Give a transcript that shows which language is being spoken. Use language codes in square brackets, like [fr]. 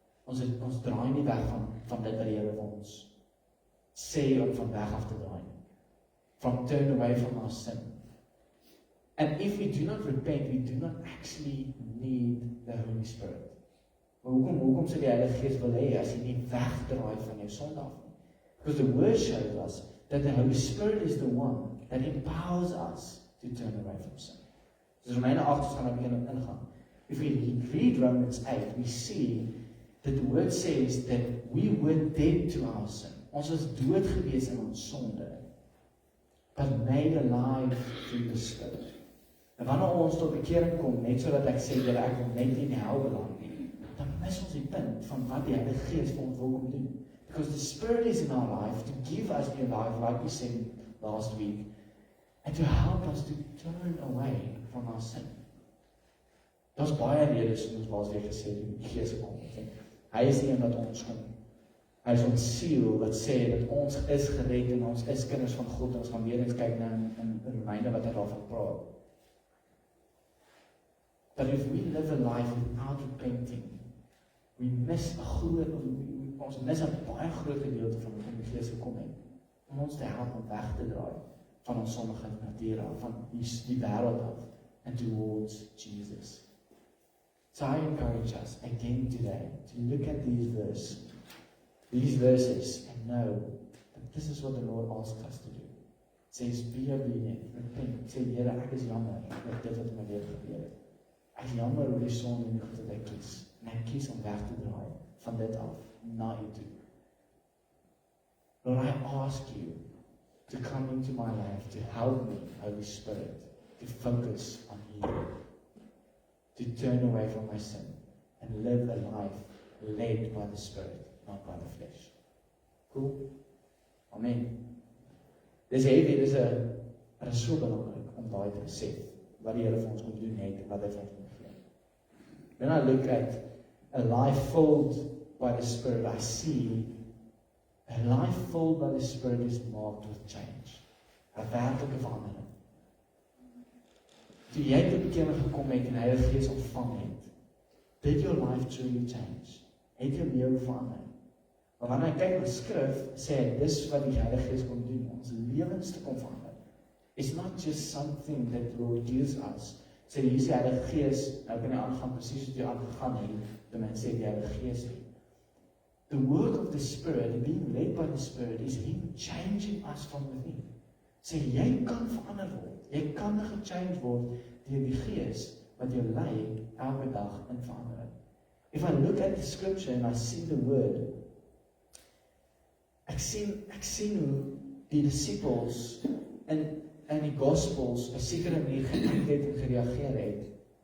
[af] Ons draai nie weg van dit wat die Here vir ons sê om van weg af te draai. [en] From turn away from our sin. And if we do not repent, we do not actually need the Holy Spirit. [af] Maar hoekom sê die Heilige Gees wil hê as jy nie wegdraai van jou sonde af nie? [en] Because the word shows us that the Holy Spirit is the one that empowers us to turn away from sin. [af] So Romeine 8 gaan ek begin ingaan. [en] If we read Romans 8, we see that the word says that we were dead to our sin. [af] Ons was dood gewees in ons sonde, [en] but made alive through the Spirit. [af] En wanneer ons tot bekering kom, net so dat ek sê, dat ek wil net nie in die hel beland nie, dan mis ons die punt van wat die Heilige Gees vir ons wil kom doen. [en] Because the Spirit is in our life to give us new life, like we said last week, and to help us to turn away from our sin. [af] Daar's baie redes, soos ons laasweek gesê, die Gees kom. Hy is die een wat ons kom Hy is ons siel wat sê dat ons is gered en ons is kinders van God en ons gaan weer eens kyk na in Romeine wat hy daarvan praat. [en] But if we live a life without repenting, we miss [af] ons mis 'n baie groot gedeelte van wat die Gees gekom het om ons te help om weg te draai van ons sondige natuur af, van die wêreld af [en] and towards Jesus. So I encourage us again today to look at these verses and know that this is what the Lord asks us to do. It says, be obedient, repent. [af] Sê, Here, ek is jammer dat dit wat in my lewe gebeur het. Ek is jammer oor die sonde en die goed wat ek kies. En ek kies om weg te draai van dit af, na U toe. [en] Lord, I ask You to come into my life, to help me, Holy Spirit, to focus on You, to turn away from my sin, and live a life led by the Spirit, not by the flesh. Cool? Amen. [af] Dis heavy, dis so belangrik om daai te besef, wat die Here vir ons moet doen het, en wat hy vir ons moet gee. [en] When I look at a life filled by the Spirit, I see a life filled by the Spirit is marked with change. [af] 'n werklike verandering. Toe jy tot bekering gekom het en die Heilige Gees ontvang het, [en] did your life truly change? [af] Het jou lewe verander? Maar wanneer ek kyk na Skrif, sê hy, dis wat die Heilige Gees kom doen, ons lewens te kom verander. [en] It's not just something that will use us. [af] Sê hier sê Heilige Gees, nou kan jy aangaan presies wat jy aangegaan het, toe men sê die Heilige Gees het. [en] The work of the Spirit, and being led by the Spirit, is Him changing us from within. [af] Sê, jy kan verander word, jy kan gechange word deur die Gees wat jou lei elke dag in verandering. [en] If I look at the Scripture and I see the Word, [af] ek sien hoe die disciples in die Gospels 'n sekere manier geact het en gereageer het.